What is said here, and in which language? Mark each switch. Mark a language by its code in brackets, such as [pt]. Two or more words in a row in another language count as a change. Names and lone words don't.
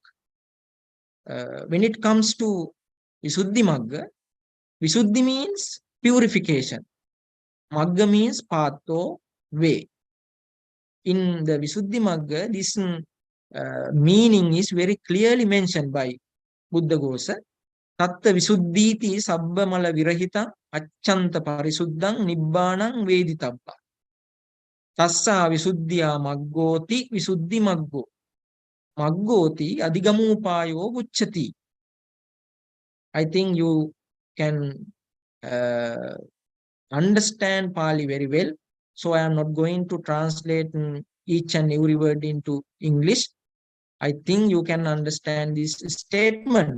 [en] When it comes to Visuddhimagga, Visuddhi means purification. Magga means path or way. In the Visuddhimagga, this meaning is very clearly mentioned by Buddhaghosa. [pi] Tatta Visuddhiti sabbamala virahita acchanta parisuddhang nibbanang veditabba. Tassa Visuddhya maggoti Visuddhimaggo. Maggoti adigamupayo vucchati. [en] I think you can understand Pali very well. So I am not going to translate each and every word into English. I think you can understand this statement.